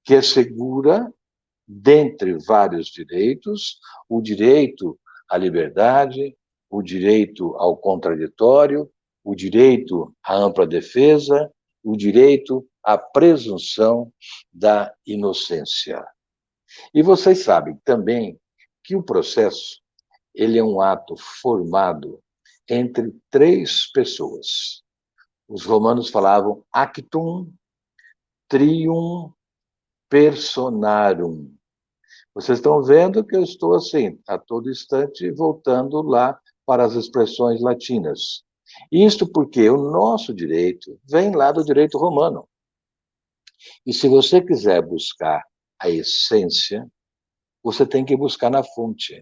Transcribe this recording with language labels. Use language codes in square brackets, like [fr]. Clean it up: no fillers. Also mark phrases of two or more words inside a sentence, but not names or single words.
[pt] que assegura, dentre vários direitos, o direito à liberdade, o direito ao contraditório, o direito à ampla defesa, o direito à presunção da inocência. E vocês sabem também que o processo ele é um ato formado entre três pessoas. Os romanos falavam [la] actum trium personarum. [pt] Vocês estão vendo que eu estou assim, a todo instante, voltando lá para as expressões latinas. Isto porque o nosso direito vem lá do direito romano. E se você quiser buscar a essência, você tem que buscar na fonte.